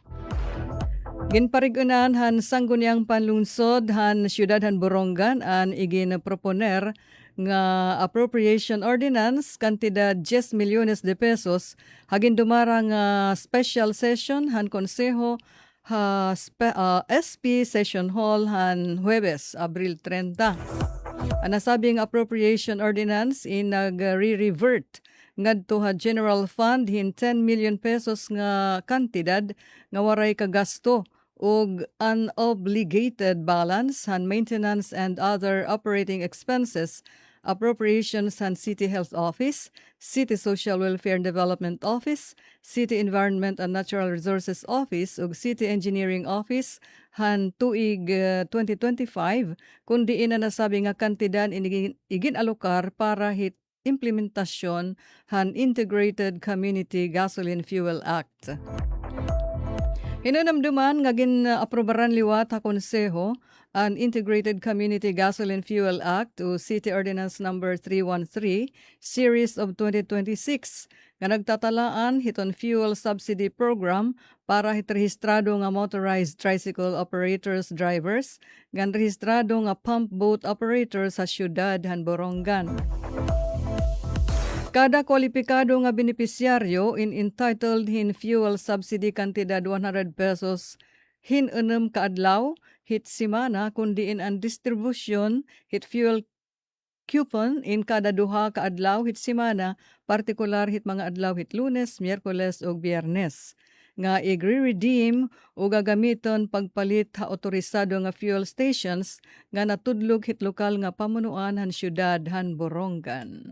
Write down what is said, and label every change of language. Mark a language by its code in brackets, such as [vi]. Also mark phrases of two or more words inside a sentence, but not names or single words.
[war] Ginparigunan han sangguniang panlungsod han siyudad han Borongan an igin proponer nga [en] appropriation ordinance [war] kantidad 10 milyones de pesos hagin dumara nga [en] special session [war] han konseho SP Session Hall han Huwebes, Abril 30. Ang nasabing [en] appropriation ordinance [war] in nag-re-revert ngadto ha [en] general fund [war] hin 10 [en] million pesos [war] nga kantidad nga waray kagasto ug [en] unobligated balance [war] han [en] maintenance and other operating expenses Appropriations [war] han City Health Office, City Social Welfare and Development Office, City Environment and Natural Resources Office ug City Engineering Office han tuig 2025 kundi ina nasabi nga kantidad igin alokar para hit implementasyon han Integrated Community Gasoline Fuel Act. Hinunamduman nga gin-aprobaran liwat ha konseho an Integrated Community Gasoline Fuel Act o City Ordinance Number 313 Series of 2026 nga nagtatalaan hiton [en] fuel subsidy program [war] para hitrehistrado nga [en] motorized tricycle operators drivers [war] nga rehistrado nga [en] pump boat operators [war] sa syudad han Borongan. Kada kwalipikado nga benepisyaryo entitled hin [en] fuel subsidy [war] kantidad 100 pesos hin 6 kaadlaw hit simana kundi in ang distribution hit [en] fuel coupon [war] in kada duha kaadlaw hit simana partikular hit mga adlaw hit Lunes, Miyerkules ug Biyernes nga i-redeem o gagamiton pagpalit ha otorisado nga [en] fuel stations [war] nga natudlog hit lokal nga pamunuan han syudad han Borongan.